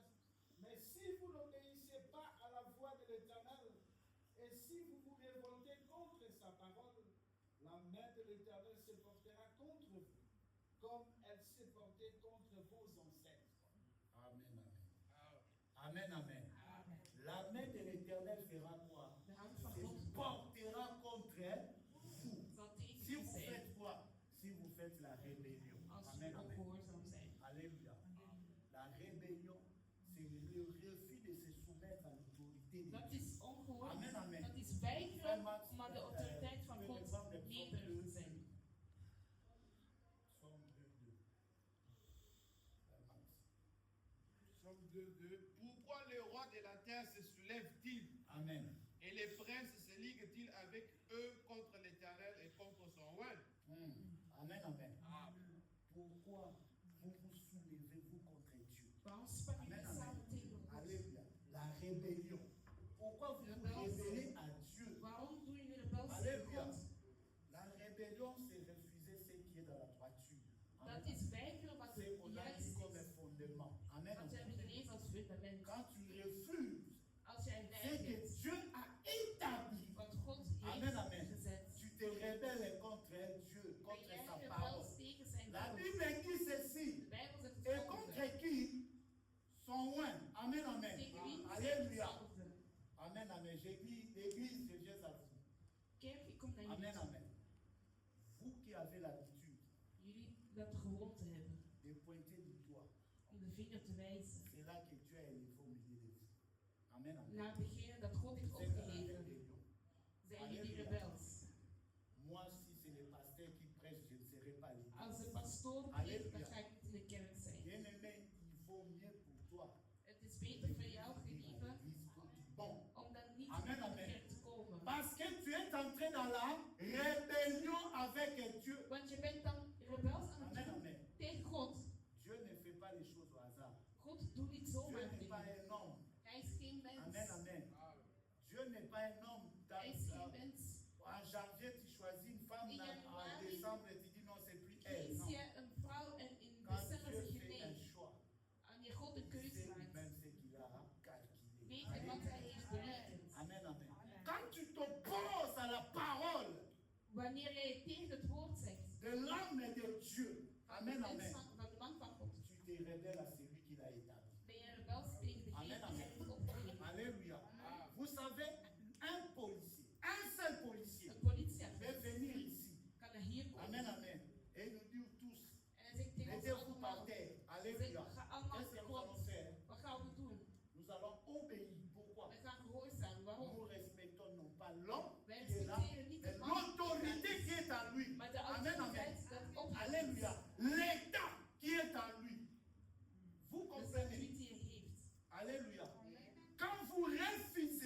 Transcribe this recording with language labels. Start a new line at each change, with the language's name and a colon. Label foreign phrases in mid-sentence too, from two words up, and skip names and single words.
French: Mais si vous n'obéissez pas à la voix de l'Éternel, et si vous vous révoltez contre sa parole, la main de l'Éternel se portera contre vous, comme elle s'est portée contre vos ancêtres. Amen, amen. Amen, amen. La main de l'Éternel fera quoi?
Dutch: De hand van
French: Elle
Dutch: God
French: portera contre vous.
Dutch: zal tegen
French: Si
Dutch: u
French: vous
Dutch: zijn.
French: faites quoi? Si vous faites la rébellion.
Dutch: Als
French: Amen,
Dutch: u
French: amen.
Dutch: ongehoorzaam zijn.
French: Alléluia. La rébellion, c'est le refus de se soumettre à l'autorité de
Dutch: Dat
French: Dieu.
Dutch: is ongehoord.
French: Amen, amen.
Dutch: Dat is weigeren om aan de autoriteit van God nederig te zijn.
French: Psaume 2, 2. Psaume 2, 2. Pourquoi le roi de la terre se soulève-t-il Amen. et les princes se liguent-ils avec eux contre l'Éternel et contre son roi? Amen, amen. Ah, Pourquoi vous vous soulevez-vous contre Dieu?
Dutch: Waarom spannen
French: Amen,
Dutch: jullie samen
French: amen.
Dutch: tegen God?
French: Alléluia. La rébellion. Pourquoi vous vous révélez à Dieu?
Dutch: Waarom doen jullie rebels tegen
French: Alléluia.
Dutch: God?
French: La rébellion, c'est refuser ce qui est dans la
Dutch: Dat is weigeren wat
French: C'est
Dutch: het
French: qu'on a
Dutch: juist
French: mis
Dutch: is.
French: comme un fondement. Amen.
Dutch: Wat we
French: Amen.
Dutch: hebben gelezen als fundament.
French: Quand tu refuses
Dutch: Als jij
French: ce que
Dutch: weigert
French: Dieu a établi,
Dutch: wat God
French: Amen,
Dutch: heeft
French: amen.
Dutch: gezet,
French: tu te rebelles contre Dieu,
Dutch: ben
French: contre
Dutch: jij
French: sa
Dutch: rebels
French: parole.
Dutch: tegen zijn
French: La
Dutch: woord.
French: Bible dit ceci.
Dutch: De Bijbel zegt
French: Et
Dutch: het
French: contre
Dutch: volgende.
French: qui? Son oint. Amen, amen.
Dutch: Tegen wie?
French: Alléluia.
Dutch: Hetzelfde.
French: Amen, amen. L'église, je viens à vous.
Dutch: Kerk, ik kom naar
French: Amen,
Dutch: jullie toe.
French: amen. Vous qui avez l'habitude
Dutch: Jullie dat gewoonte hebben
French: de pointer du doigt,
Dutch: om de vinger te wijzen
French: c'est là que Dieu a élevé au milieu de vous. Amen, amen.
Dutch: naar degene dat God heeft
French: Vous êtes dans la
Dutch: opgeheven.
French: rébellion.
Dutch: Zijn jullie rebels?
French: Moi, si c'est le pasteur qui prêche, je ne serai pas à
Dutch: Als de
French: l'église.
Dutch: pastoor preekt, Halleluja. dan ga ik niet in de kerk zijn.
French: Bien-aimé, il vaut mieux pour toi
Dutch: Het is beter voor jou,
French: de venir à
Dutch: gelieve,
French: l'église que du bon.
Dutch: om dan niet
French: Amen,
Dutch: in de
French: amen.
Dutch: kerk te komen.
French: Parce que tu es entré dans la rébellion avec Dieu.
Dutch: Want je bent dan rebels aan
French: Amen,
Dutch: het doen
French: amen.
Dutch: tegen God.
French: Dieu ne fait pas les choses au hasard.
Dutch: God doet niet
French: Dieu
Dutch: zomaar
French: n'est pas
Dutch: dingen.
French: un homme.
Dutch: Hij is geen mens.
French: Amen, amen. Dieu n'est pas un homme.
Dutch: Hij is geen mens.
French: En janvier, tu choisis une femme.
Dutch: In
French: En
Dutch: januari
French: décembre, tu dis non, c'est plus elle.
Dutch: Kies
French: Non.
Dutch: je een vrouw en in
French: Quand
Dutch: december
French: Dieu
Dutch: zeg je
French: fait un
Dutch: nee.
French: choix,
Dutch: Wanneer God een
French: c'est
Dutch: keuze maakt,
French: lui-même ce qu'il a calculé.
Dutch: weet hij wat hij heeft berekend.
French: Amen, amen. Quand tu t'opposes à la parole
Dutch: Wanneer jij tegen het woord zegt,
French: de l'homme de Dieu,
Dutch: amen, amen, van de man van God,
French: tu te rebelles à celui qui l'a établi.
Dutch: ben je rebels tegen degene
French: Amen,
Dutch: die
French: amen.
Dutch: hij heeft opgegeven.
French: Alléluia. Vous savez, un policier, un seul policier,
Dutch: Een politieagent
French: peut venir ici.
Dutch: kan naar hier komen
French: Amen, amen. Et nous dire tous,
Dutch: en hij zegt tegen ons
French: mettez-vous par
Dutch: allemaal,
French: terre.
Dutch: zegt,
French: Alléluia.
Dutch: we gaan allemaal
French: Qu'est-ce que nous allons
Dutch: God.
French: faire?
Dutch: Wat gaan we doen?
French: Nous allons obéir. Pourquoi?
Dutch: We gaan gehoorzamen. Waarom?
French: Nous respectons non pas l'homme
Dutch: Wij
French: qui est là,
Dutch: respecteren niet
French: mais
Dutch: de man,
French: l'autorité qui est en lui.
Dutch: maar de
French: Amen, amen.
Dutch: autoriteit dat opgegeven
French: Alléluia.
Dutch: is.
French: L'état qui est en lui. Vous
Dutch: De
French: comprenez?
Dutch: statuut die hij heeft.
French: Alléluia. Quand vous refusez